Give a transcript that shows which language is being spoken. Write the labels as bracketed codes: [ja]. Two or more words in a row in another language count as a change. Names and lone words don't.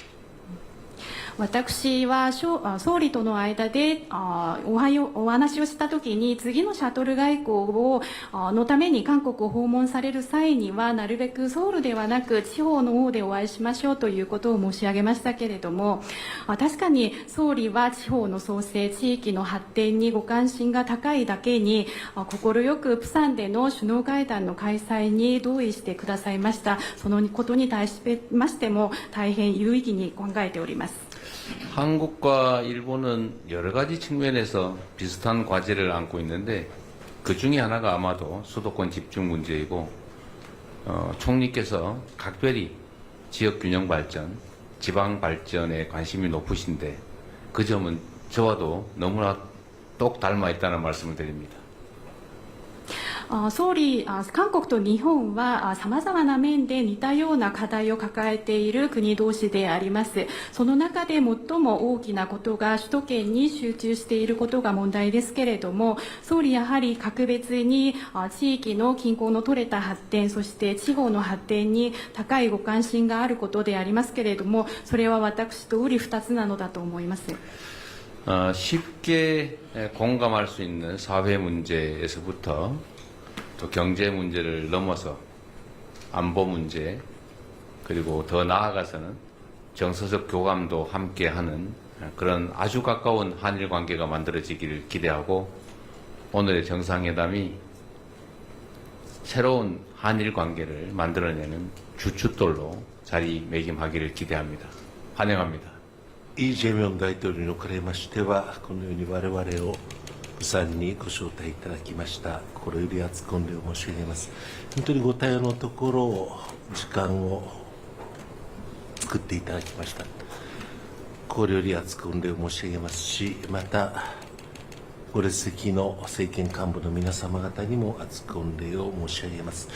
[ja] 私は総理との間でお話をしたときに次のシャトル外交のために韓国を訪問される際にはなるべくソウルではなく地方の方でお会いしましょうということを申し上げましたけれども、確かに総理は地方の創生地域の発展にご関心が高いだけに快くプサンでの首脳会談の開催に同意してくださいました。そのことに対しましても大変有意義に考えております。 [ko] 한국과 일본은 여러 가지 측면에서 비슷한 과제를 안고 있는데 그 중에 하나가 아마도 수도권 집중 문제이고 총리께서 각별히 지역 균형 발전, 지방 발전에 관심이 높으신데 그 점은 저와도 너무나 똑 닮아 있다는 말씀을 드립니다. [ja] 総理、韓国と日本はさまざまな面で似たような課題を抱えている国同士であります。その中で最も大きなことが首都圏に集中していることが問題ですけれども、総理やはり格別に地域の均衡の取れた発展、そして地方の発展に高いご関心があることでありますけれども、それは私と瓜二つなのだと思います。 [ko] 쉽게 공감할 수 있는 사회 문제에서부터 또 경제 문제를 넘어서 안보 문제 그리고 더 나아가서는 정서적 교감도 함께하는 그런 아주 가까운 한일 관계가 만들어지기를 기대하고 오늘의 정상회담이 새로운 한일 관계를 만들어내는 주춧돌로 자리매김하기를 기대합니다. 환영합니다. [ja] イ・ジェミョン大統領におかれましてはこのように我々を釜山にご招待いただきました。心より厚く御礼を申し上げます。本当にご対応のところ時間を作っていただきました。心より厚く御礼を申し上げますし、またご列席の政権幹部の皆様方にも厚く御礼を申し上げます。